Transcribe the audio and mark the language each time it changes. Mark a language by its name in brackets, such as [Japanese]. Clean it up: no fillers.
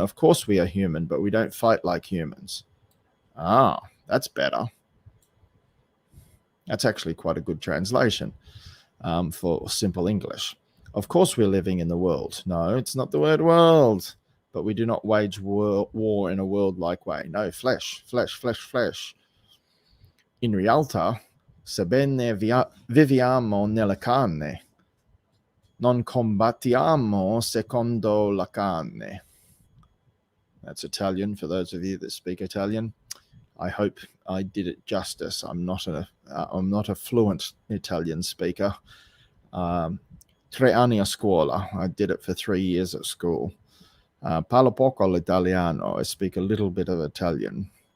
[English] Of course we are human, but we don't fight like humans. That's better. That's actually quite a good translation for simple English. Of course we're living in the world. No, it's not the word world. But we do not wage war in a world-like way. No, flesh, flesh, flesh, flesh. [Italian] In realtà, sebbene viviamo nella carne, non combattiamo secondo la carne. [English] That's Italian for those of you that speak Italian. I hope I did it justice. I'm not a fluent Italian speaker. [Italian] 3 anni a scuola. [English] I did it for 3 years at school. [Italian] Parlo poco l'italiano. [English] I speak a little bit of Italian.